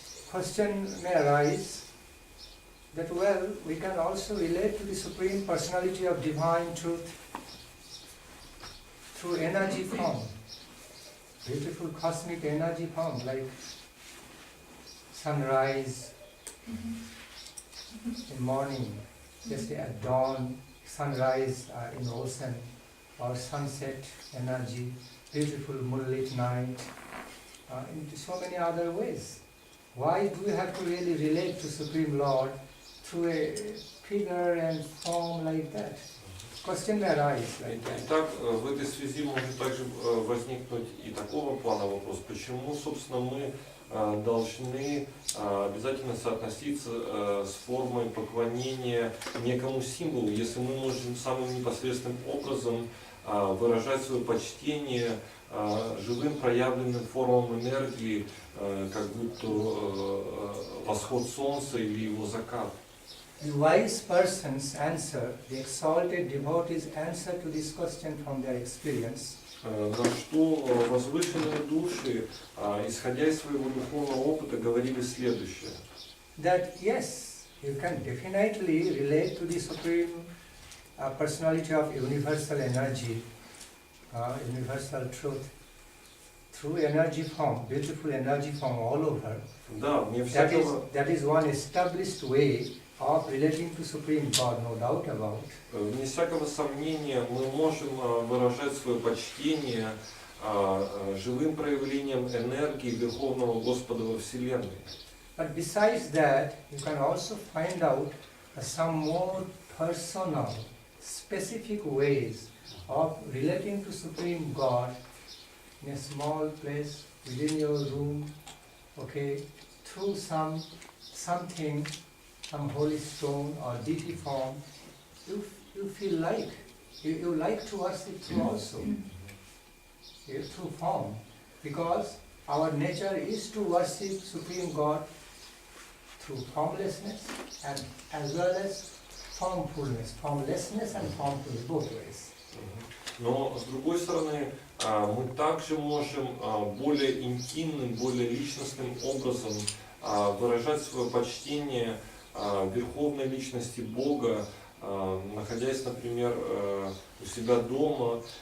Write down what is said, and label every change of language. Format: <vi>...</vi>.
<en>Question may arise that, well, we can also relate to the Supreme Personality of Divine Truth through energy form, beautiful cosmic energy form like sunrise in morning, just at dawn, sunrise in ocean, or sunset energy, beautiful moonlit night, in so many other ways. Why do we have to really relate to Supreme Lord through a figure and form like that? Question may arise like that.</en> <ru>Итак, в этой связи может также возникнуть и такого плана вопрос, почему, собственно, мы должны обязательно соотноситься с формой поклонения некому символу, если мы можем самым непосредственным образом выражать свое почтение живым проявленным формам энергии, как будто восход солнца или его закат.</ru> <en>The wise person's answer, the exalted devotee's answer to this question from their experience,</en> <ru>На что возвышенные души, исходя из своего духовного опыта, говорили следующее.</ru> <en>That yes, you can definitely relate to the Supreme Personality of universal energy, universal truth, through energy form, beautiful energy form all over.</en> <ru>Да, мне всякого...</ru> <en>That is one established way of relating to Supreme God, no doubt about.</en> <ru>Вне всякого сомнения мы можем выражать свое почтение живым проявлением энергии Верховного Господа во Вселенной.</ru> <en>But besides that, you can also find out some more personal, specific ways of relating to Supreme God in a small place, within your room, okay, through something, some holy stone or deity form, you feel like, you like to worship through also, through form, because our nature is to worship Supreme God through formlessness and as well as formlessness and formfulness, both ways.</en> <ru>Но, с другой стороны, мы также можем более интимным, более личностным образом выражать свое почтение верховной личности Бога, находясь, например, у себя дома.</ru>